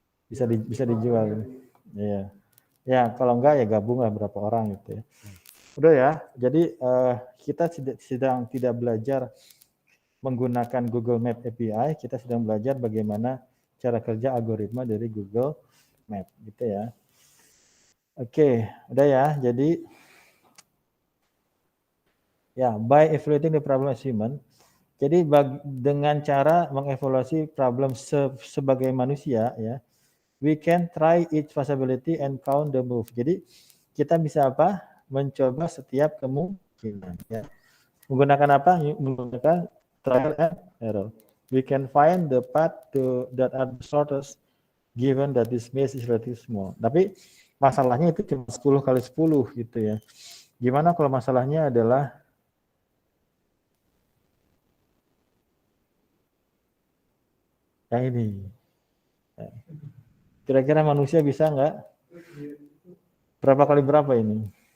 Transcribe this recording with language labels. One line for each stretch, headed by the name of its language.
Indonesian: Bisa dijual. Iya. Ya, kalau enggak ya gabung lah berapa orang gitu ya. Udah ya. Jadi kita sedang tidak belajar menggunakan Google Map API, kita sedang belajar bagaimana cara kerja algoritma dari Google Map gitu ya. Oke, udah ya. Jadi ya,
English: by evaluating the problem as human.
Indonesian: Jadi dengan cara mengevaluasi problem sebagai manusia ya,
English: we can try each possibility and count the move.
Indonesian: Jadi kita bisa apa? Mencoba setiap kemungkinan. Ya. Menggunakan apa? Menggunakan trial and error.
English: We can find the path that are the shortest given that this maze is relatively small.
Indonesian: Tapi masalahnya itu cuma 10 kali 10 gitu ya. Gimana kalau masalahnya adalah yang ini? Kira-kira manusia bisa nggak? Berapa kali berapa ini?